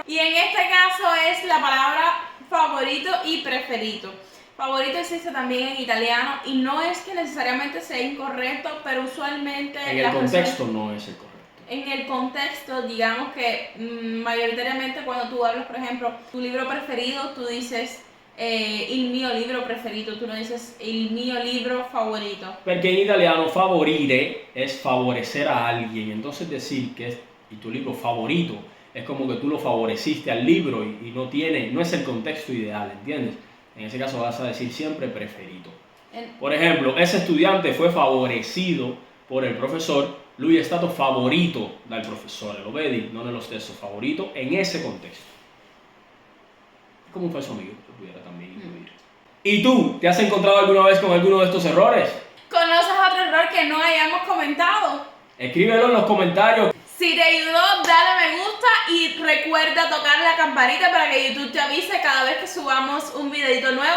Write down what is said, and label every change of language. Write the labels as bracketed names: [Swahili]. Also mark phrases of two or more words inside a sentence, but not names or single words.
[Spanish] Y en este caso es la palabra favorito y preferido. Favorito existe también en italiano y no es que necesariamente sea incorrecto, pero usualmente... En el contexto no es el correcto. En el contexto, digamos que mayoritariamente cuando tú hablas, por ejemplo, tu libro preferido, tú dices [Italian] il mio libro preferito, [Spanish] tú no dices [Italian] il mio libro favorito. [Spanish] Porque en italiano favorire es favorecer a alguien, entonces decir que es tu libro favorito es como que tú lo favoreciste al libro y no es el contexto ideal, ¿entiendes? En ese caso vas a decir siempre preferido. Por ejemplo, ese estudiante fue favorecido por el professor, [Italian] lui è stato favorito dal professore, lo vedi? Non è lo stesso, [Spanish] favorito en ese contexto. Como un falso amigo, que pudiera también incluir. ¿Y tú, te has encontrado alguna vez con alguno de estos errores? ¿Conoces otro error que no hayamos comentado? Escríbelo en los comentarios. Si te ayudó, dale me gusta y recuerda tocar la campanita para que YouTube te avise cada vez que subamos un videito nuevo.